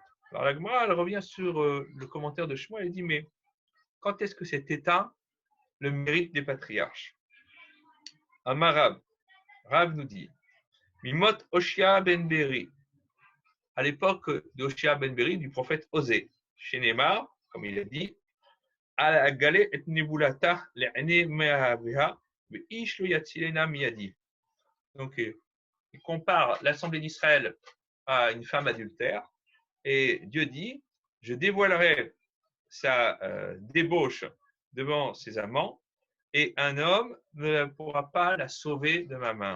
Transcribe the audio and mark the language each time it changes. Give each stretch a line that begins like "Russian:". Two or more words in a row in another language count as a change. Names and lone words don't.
French: Alors la Gemara, elle revient sur le commentaire de Shmuel, elle dit, mais quand est-ce que c'est éteint le mérite des patriarches?
Hebrew: אמר רב
French: nous dit,
Hebrew: מימות הושע בן בארי,
French: à l'époque d'Oshia ben Beri, du prophète Osée, chez Neymar, comme il a dit,
Hebrew: אגלה את נבלתה לעיני מאהביה ואיש לא יצילנה מידי.
French: Donc il compare l'assemblée d'Israël à une femme adultère, et Dieu dit, je dévoilerai sa débauche devant ses amants, et un homme ne pourra pas la sauver de ma main.